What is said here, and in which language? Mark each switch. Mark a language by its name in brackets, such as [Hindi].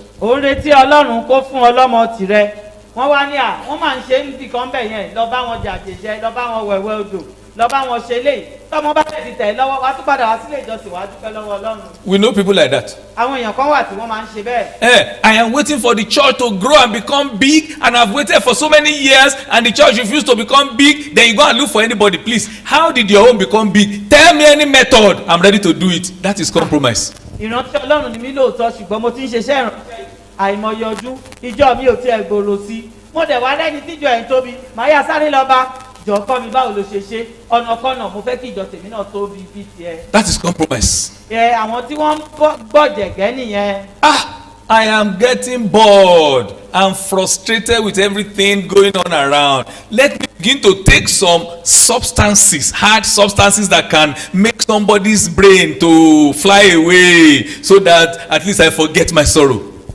[Yoruba] ó ń retí ọlọ́run kó fún ọlọ́mọ tirẹ̀ wọ́n wá ní wọ́n máa ń ṣe níbi kan bẹ̀ yẹn lọ bá wọn jàjèjẹ lọ bá wọn wẹ̀wẹ̀ odò lọ bá wọn ṣe léyìí tọ́mọ bá tẹ̀ ti tẹ̀ lọ́wọ́ wá tún padà wá sílé ìjọsìn wá dúpẹ́ lọ́wọ́ ọlọ́run. [English] We know people like that. [Yoruba] àwọn èèyàn kan wà tí wọ́n máa ń ṣe bẹ́ẹ̀. [English] I am waiting for the church to grow and become big, and I've waited for so many years and the church refused to become big. Then you go and look for anybody. Please, how did your own become big? Tell me any method. I'm ready to do it. That is compromise. [Yoruba] ìrántí ọlọ́run ni mí lóòótọ́ ṣùgbọ́n mo ti ń ṣiṣẹ́ ìránṣẹ́ àìmọye ọdún ìjọ mi ò tiẹ̀ gbòòrò sí mo dẹ̀ wá lẹ́ni tíjọ ẹ̀ ń tóbi màá yá sáré lọ bá jọ kọ́ mi báwo ló ṣe ṣe ọ̀nà kọ́nà mo fẹ́ kí ìjọ tèmi náà tóbi bíi tiẹ̀. [English] That is compromise. [Yoruba] àwọn tí wọ́n ń gbọ̀jẹ̀gẹ́ nìyẹn. [English] I am getting bored and frustrated with everything going on around. Let me begin to take some substances, hard substances that can make somebody's brain to fly away so that at least I forget my sorrow.